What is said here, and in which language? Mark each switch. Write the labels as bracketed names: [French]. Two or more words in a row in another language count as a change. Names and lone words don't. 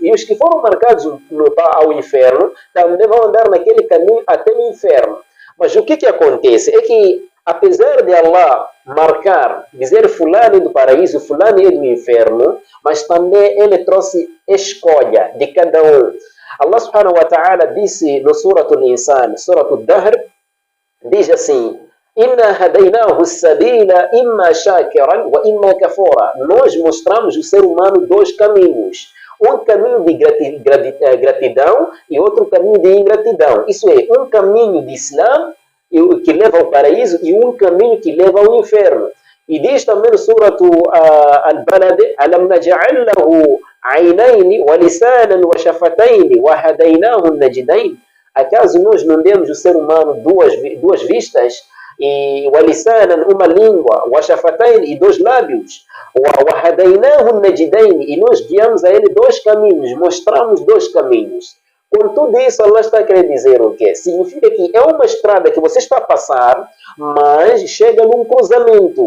[Portuguese] E os que foram marcados ao inferno, também vão andar naquele caminho até o inferno. Mas o que acontece? É que, apesar de Allah marcar, dizer fulano do paraíso, fulano é do inferno, mas também ele trouxe escolha de cada um. Allah [Arabic] سبحانه وتعالى [Portuguese] disse no Suratul Insan, Suratul Dahr, diz assim: [Arabic] إنا هديناه السبيل إما شاكرا وإما كفورا. [Portuguese] Nós mostramos o ser humano 2 caminhos. Um caminho de gratidão e outro caminho de ingratidão. Isso é, um caminho de Islam que leva ao paraíso e um caminho que leva ao inferno. E diz também no Suratu Al-Balad: [Arabic] ألم نجعل له عينين ولسانا وشفتين وهديناه النجدين. [Portuguese] Acaso nós não demos o ser humano duas vistas? E walisanan, uma língua, washafatayn, e 2 lábios, [Arabic] وهديناه النجدين, [Portuguese] e nós guiamos a ele 2 caminhos, mostramos 2 caminhos. Com tudo isso, Allah está a querer dizer o quê? Significa que é uma estrada que você está a passar, mas chega num cruzamento.